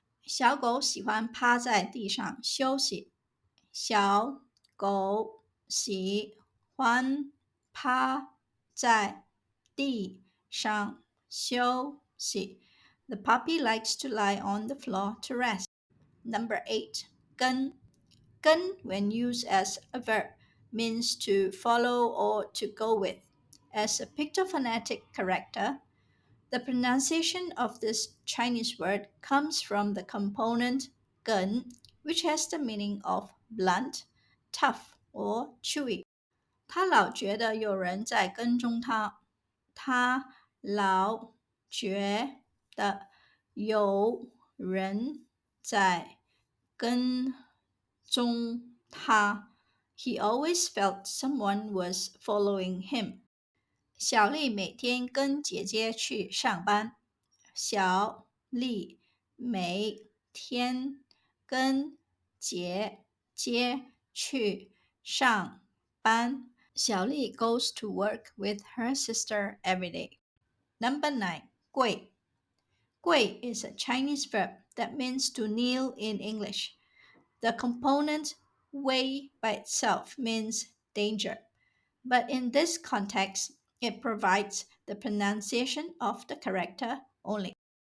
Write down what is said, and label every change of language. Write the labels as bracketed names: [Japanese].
[Chinese] 小狗喜欢趴在地上休息。小狗喜欢趴在地上休息。 [English] The puppy likes to lie on the floor to rest. Number 8. 跟. 跟, when used as a verb, means to follow or to go with. As a pictophonetic character, the pronunciation of this Chinese word comes from the component 梗, which has the meaning of blunt, tough, or chewy. [Chinese] 他老觉得有人在跟踪他。他老觉得有人在跟踪他。 [English] He always felt someone was following him. [Chinese] 小丽每天跟姐姐去上班。小丽每天跟姐姐去上班。 [English] 小丽 goes to work with her sister every day. Number 9. 跪. 跪 is a Chinese verb that means to kneel in English. The component 危 by itself means danger, but in this context, it provides the pronunciation of the character only.